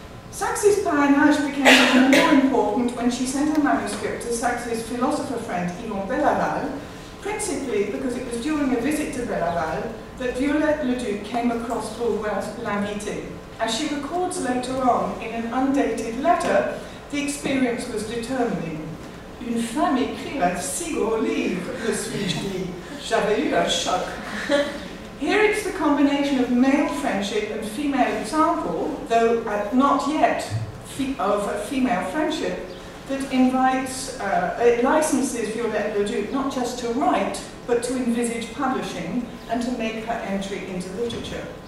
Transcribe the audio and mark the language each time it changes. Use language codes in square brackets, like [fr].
[en] Sachs's parrainage became even more important when she sent her manuscript to Sachs's philosopher friend Yvon Bellaval, principally because it was during a visit to Bellaval that Violette Leduc came across Beauvoir's L'Invité. As she records later on in an undated letter, the experience was determining. [fr] Une femme écrire 6 gros livres, me suis-je dit. J'avais eu un choc. [en] Here it's the combination of male friendship and female example, though not yet of female friendship, that invites, it licenses Violette Leduc not just to write, but to envisage publishing and to make her entry into literature.